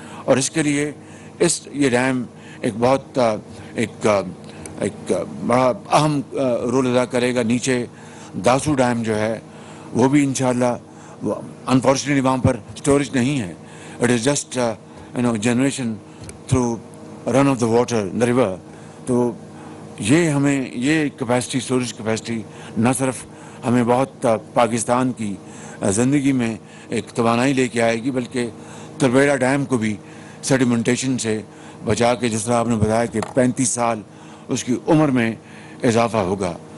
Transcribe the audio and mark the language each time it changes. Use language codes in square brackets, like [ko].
[ur] اور اس کے لیے یہ ڈیم ایک بہت ایک بڑا اہم رول ادا کرے گا. نیچے داسو ڈیم جو ہے وہ بھی انشاءاللہ انفارچونیٹلی وہاں پر اسٹوریج نہیں ہے. [en] It is just generation through run of the water in the river. [ur] تو یہ ہمیں یہ کیپیسٹی اسٹوریج کیپیسٹی نہ صرف ہمیں بہت پاکستان کی زندگی میں ایک توانائی لے کے آئے گی بلکہ تربیڑا ڈیم کو بھی سیڈیمنٹیشن سے بچا کے, جس طرح آپ نے بتایا کہ 35 سال اس کی عمر میں اضافہ ہوگا.